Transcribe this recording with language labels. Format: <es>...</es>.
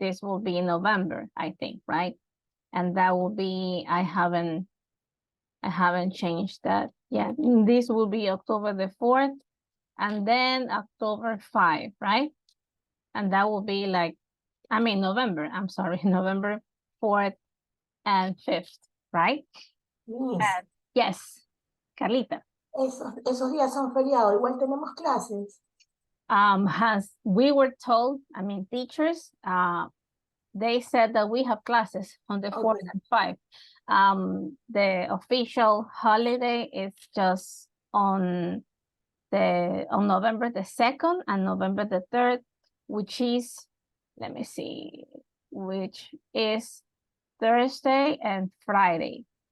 <en>This will be November, I think, right? And that will be, I haven't changed that yet. This will be October the 4th and then October 5, right? And that will be November, I'm sorry, November 4th and 5th, right? Yes. Yes, Carlita.</en> <es>Esos días son feriados, igual tenemos clases.</es> <en>As we were told, teachers, they said that we have classes on the 4th and 5th. The official holiday is just on November the 2nd and November the 3rd, which is, let me see, which is Thursday and Friday.</en>